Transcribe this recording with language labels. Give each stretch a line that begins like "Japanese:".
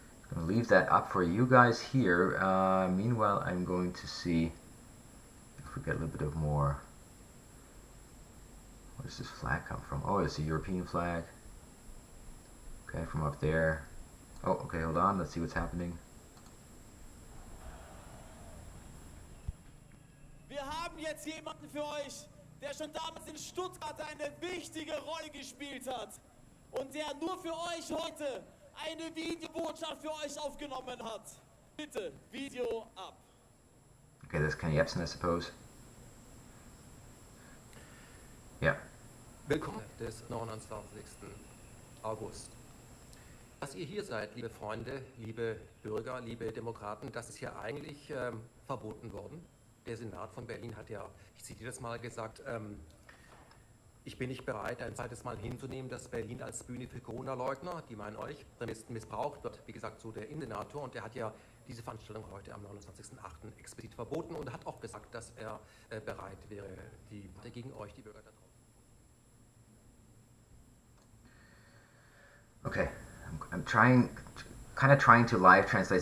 English: I'm going to leave that up for you guys here. Meanwhile, I'm going to see if we get a little bit of more. Where does this flag come from? Oh, it's a European flag. Okay, from up there. Oh, okay, hold on. Let's see what's happening.
German: Wir haben jetzt jemanden für euch, der schon damals in Stuttgart eine wichtige Rolle gespielt hat und der nur für euch heute eine Videobotschaft für euch aufgenommen hat. Bitte, Video ab.
English: Okay, that's Ken Jebsen, I suppose.
German: Ja. Willkommen des 29. August. Dass ihr hier seid, liebe Freunde, liebe Bürger, liebe Demokraten, das ist ja eigentlich verboten worden. Der Senat von Berlin hat ja, ich zitiere das mal, gesagt, ich bin nicht bereit, ein zweites Mal hinzunehmen, dass Berlin als Bühne für Corona-Leugner, die meinen euch, missbraucht wird. Wie gesagt, so der Innensenator, und der hat ja diese Veranstaltung heute am 29.08. explizit verboten und hat auch gesagt, dass er bereit wäre, die Warte gegen euch, die Bürger da draußen.
English: Okay, I'm trying to live translate.